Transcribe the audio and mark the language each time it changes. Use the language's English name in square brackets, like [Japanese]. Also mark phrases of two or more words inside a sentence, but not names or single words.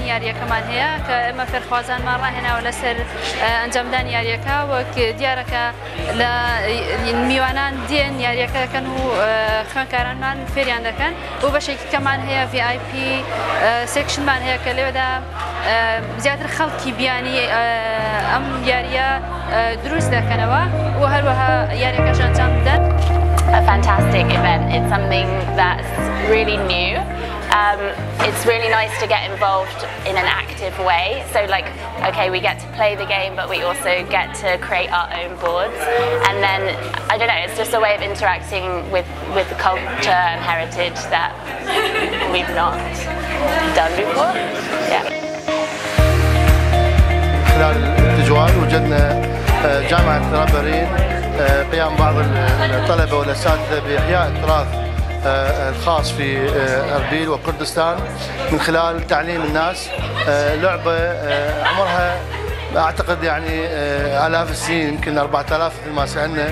[Central Kurdish] یاریەکەمان هەیە کە ئێمە فێرخوازانمان ڕاهێناوە لەسەر ئەنجامدانی یاریەکە، وەک دیارەکە لە میوانان دێن یاریەکە دەکەن و خوێندکارانمان فێریان دەکەن و بەشێکی کەمان هەیە VIP سێکشنمان هەیە کە لێوەدا زیاتر خەڵکی بیانی ئەم یاریە دروست دەکەنەوە و هەروەها یاریەکەش ئەنجام بدەن. [English] A fantastic event. It's something that's really new. It's really nice to get involved in an active way. So like, okay, we get to play the game, but we also get to create our own boards. And then, I don't know, it's just a way of interacting with the culture and heritage that we've not done before. Yeah. [Arabic] خلال التجوال وجدنا جامعة رابرين قيام بعض الطلبة والأساتذة بإحياء التراث الخاص في أربيل وكردستان من خلال تعليم الناس لعبة عمرها أعتقد يعني آلاف السنين، يمكن 4000 مثل ما سألنا.